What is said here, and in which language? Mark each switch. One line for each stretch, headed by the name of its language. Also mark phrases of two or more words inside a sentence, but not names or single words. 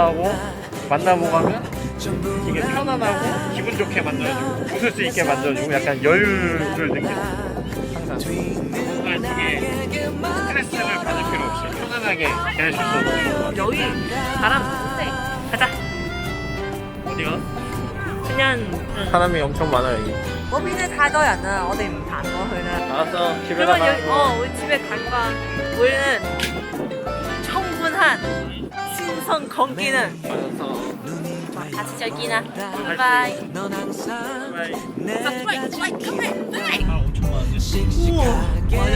Korean: 막상 대화하고 만나보고 하면 되게 편안하고 기분 좋게 만들어주고 웃을 수 있게 만들어주고 약간 여유를 느끼고 항상 뭔가 이게 스트레스를 받을 필요 없이 편안하게 지낼 수 있어서 여기 바람 좋대. 가자. 어디가? 그냥 사람이 엄청 많아요 여기.
Cantonese: 嗰邊咧太多人啦，我哋唔行過去啦。
Korean: 알았어 집에 그러면 나가. 우리 집에 갈 거야. 우리는 충분한 신선 공기는 알았어. 다시 여기나. 바이바이. 바이. 자, 빨리, 빨리, 빨리, 빨리. 아 엄청 많은데?